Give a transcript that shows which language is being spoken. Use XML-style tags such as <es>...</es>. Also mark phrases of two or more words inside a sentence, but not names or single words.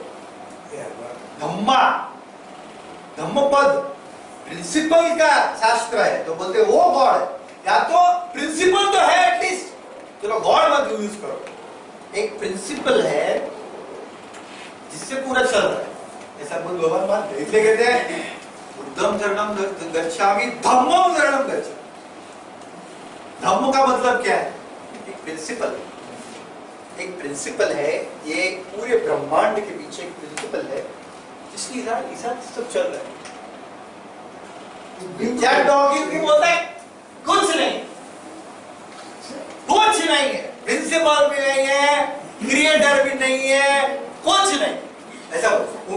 <hi>धम्मपद प्रिंसिपल का शास्त्र है, तो बोलते वो गॉड है, या तो प्रिंसिपल तो है एटलीस्ट, चलो गॉड मत यूज करो, एक प्रिंसिपल है जिससे पूरा चल रहा है, ऐसा बुद्ध भगवान मानते। इसलिए कहते हैं</hi> <pi>बुद्धम शरणम गच्छामि धम्मम शरणम गच्छामि।</pi> <hi>धम्म का मतलब क्या है? एक प्रिंसिपल, एक प्रिंसिपल है, ये पूरे ब्रह्मांड के पीछे एक प्रिंसिपल है जिसकी हिसाब सब चल रहा है। क्या डॉगिंग भी बोलता है कुछ नहीं, कुछ नहीं है, प्रिंसिपल भी नहीं है, क्रिएटर भी नहीं है, कुछ नहीं, ऐसा बोलता।</hi>